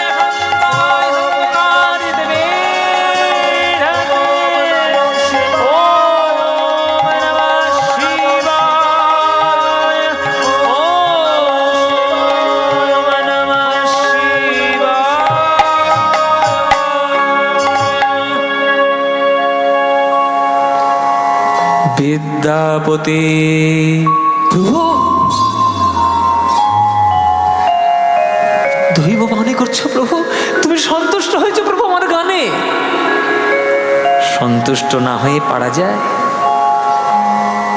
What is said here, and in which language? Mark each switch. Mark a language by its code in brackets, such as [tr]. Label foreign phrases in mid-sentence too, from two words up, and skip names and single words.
[sa] हन्ताय संकारितवे धर्मे, ओम नमः शिवाय, ओम नमः शिवाय। [bn] বিদ্যাপতি প্রভু, দৈব মনে করছো প্রভু? তুমি সন্তুষ্ট হয়েছো প্রভু আমার গানে? সন্তুষ্ট না হয়ে পারা যায়?